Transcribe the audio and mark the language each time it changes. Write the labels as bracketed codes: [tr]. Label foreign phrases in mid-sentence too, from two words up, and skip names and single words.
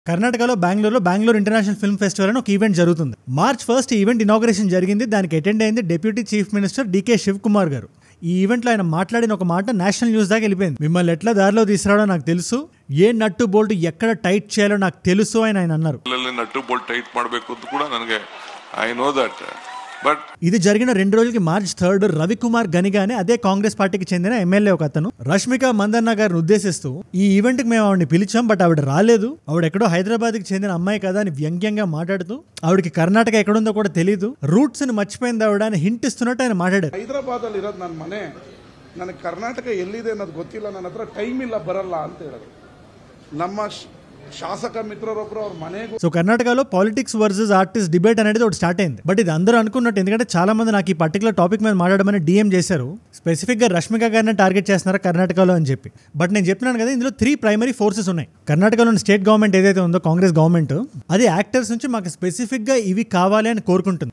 [te] కర్ణాటకలో బెంగళూరు ఇంటర్నేషనల్ ఫిల్మ్ ఫెస్టివల్ అని ఒక ఈవెంట్ జరుగుతుంది. March 1 [en] event inauguration [te] జరిగింది. దానికి అటెండ్ అయింది [en] Deputy Chief Minister [te] డికే శివకుమార్ గారు. ఈ ఈవెంట్లో ఆయన మాట్లాడిన ఒక మాట [en] national news [te] దాకా వెళ్ళిపోయింది. మిమ్మల్ని ఎట్లా దారిలో తీసుకురావడో నాకు తెలుసు, ఏ [en] nut bolt [te] ఎక్కడ టైట్ చేయాలో నాకు తెలుసు అని ఆయన అన్నారు. [en] nut bolt tight [kn] ಮಾಡಬೇಕು ಅಂತ ಕೂಡ ನನಗೆ [en] I know that. But [te] ఇది జరిగిన 2 రోజులకి March 3 రవికుమార్ గనిగానే అదే కాంగ్రెస్ పార్టీకి చెందిన ఎమ్మెల్యే ఒక అతను రష్మిక మందన్న గారిని ఉద్దేశిస్తూ ఈ ఈవెంట్ కి మేము ఆవిడని పిలిచాం, బట్ ఆవిడ రాలేదు, ఆవిడ ఎక్కడో హైదరాబాద్ కి చెందిన అమ్మాయి కదా అని వ్యంగ్యంగా మాట్లాడుతూ ఆవిడకి కర్ణాటక ఎక్కడుందో కూడా తెలియదు, రూట్స్ ని మర్చిపోయింది ఆవిడ అని హింట్ ఇస్తున్నట్టు ఆయన మాట్లాడారు. [kn] ಹೈದರಾಬಾದ್ ಅಲ್ಲಿ ಇರೋದು ನನ್ನ ಮನೆ, ನನಗೆ ಕರ್ನಾಟಕ ಎಲ್ಲಿದೆ ಅನ್ನೋದು ಗೊತ್ತಿಲ್ಲ, ನನ್ನ ಹತ್ರ ಟೈಮ್ ಇಲ್ಲ ಬರಲ್ಲ ಅಂತ ಹೇಳಿದ್ರು. ನಮ್ಮ ಶಾಸಕ ಮಿತ್ರರೊಬ್ಬರು ಅವ್ರ మనేగు. [te] సో కర్ణాటకలో [en] politics versus artist debate [te] అనేది ఒకటి స్టార్ట్ అయింది. బట్ ఇది అందరూ అనుకున్నట్టు, ఎందుకంటే చాలా మంది నాకు ఈ [en] particular topic [te] మీద మాట్లాడమని డిఎం చేశారు. స్పెసిఫిక్ గా రష్మిక గారిని టార్గెట్ చేస్తున్నారా కర్ణాటకలో అని చెప్పి. బట్ నేను చెప్తున్నాను కదా, ఇందులో 3 [en] primary forces [te] ఉన్నాయి. కర్ణాటకలోని [en] state government [te] ఏదైతే ఉందో [en] Congress government, [te] అది యాక్టర్స్ నుంచి మాకు స్పెసిఫిక్ గా ఇవి కావాలి అని కోరుకుంటుంది.